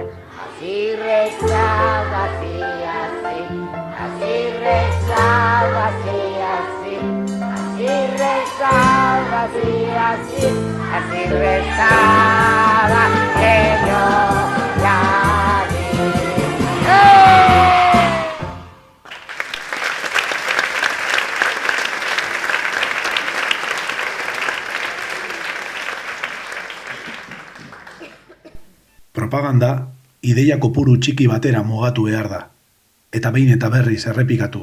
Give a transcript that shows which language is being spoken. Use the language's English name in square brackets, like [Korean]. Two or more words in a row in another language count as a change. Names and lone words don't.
[Spanish] Así rezaba, así, así, así rezaba, así, así, así rezaba, así, así, así rezaba que yo la vi. ¡Eh! [Basque] Propaganda ideia kopuru txiki batera mugatu behar da, eta behin eta berriz errepikatu.